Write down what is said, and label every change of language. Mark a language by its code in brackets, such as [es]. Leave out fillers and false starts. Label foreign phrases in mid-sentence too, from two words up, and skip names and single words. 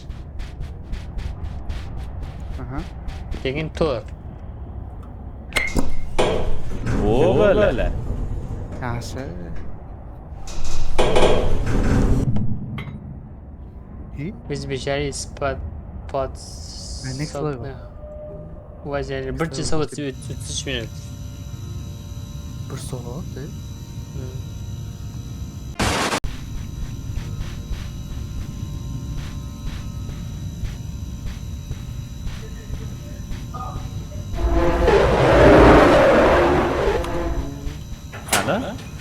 [uz] Aha. keyin 4. O bala. Yaxshi. O'zbekchalik spot [en] Next level. [uz] Vaziyat 1 soat 33 minut. 1 soat. Ana?